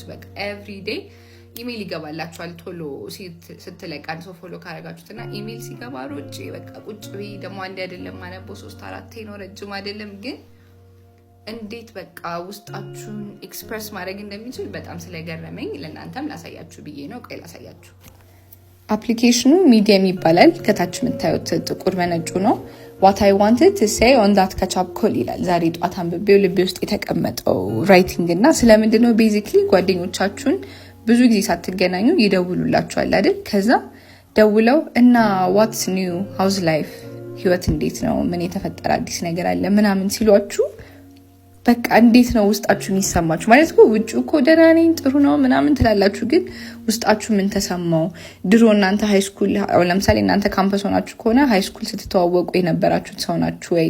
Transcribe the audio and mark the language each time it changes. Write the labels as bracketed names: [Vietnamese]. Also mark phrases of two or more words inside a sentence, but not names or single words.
[Amharic] በቃ [English] every day email [Amharic] ይገባላችኋል ቶሎ ስትለቅ አንድ ሰው ፎሎ ካረጋችሁትና ኢሜል ሲገባ ሮጬ በቃ ቁጭ ብዬ ደግሞ አንድ አይደለም ማነበው 3-4 ነው፣ ረጅም አይደለም ግን እንዴት በቃ ውስጣችሁን ኤክስፕረስ ማድረግ እንደሚችል በጣም ስለገረመኝ ለእናንተም ላሳያችሁ ብዬ ነው። ቆይ ላሳያችሁ። አፕሊኬሽኑ ሚዲየም ይባላል። ከታች የምታዩት ጥቁር በነጩ ነው። [English] what I wanted to say on that catch-up call [Amharic] ይላል። ዛሬ ጧት አንብቤው ልቤ ውስጥ የተቀመጠው ራይቲንግ እና ስለምንድነው ቤዚክሊ ጓደኞቻችሁን ብዙ ጊዜ ሳትገናኙ ይደውሉላችኋል አይደል? ከዛ ደውለው እና [English] what's new how's life [Amharic] ህይወት እንዴት ነው ምን የተፈጠረ አዲስ ነገር አለ ምናምን ሲሏችሁ በቃ እንዴት ነው ውስጣችሁ የሚሰማችሁ? ማለት ነው ውጭ እኮ ደህና ነኝ ጥሩ ነው ምናምን ትላላችሁ፣ ግን ውስጣችሁ ምን ተሰማው? ድሮ እናንተ [English] high school [Amharic] ለምሳሌ እናንተ ካምፓስ ሆናችሁ ከሆነ [English] high school [Amharic] ስትተዋወቁ የነበራችሁት ሰው ናችሁ ወይ?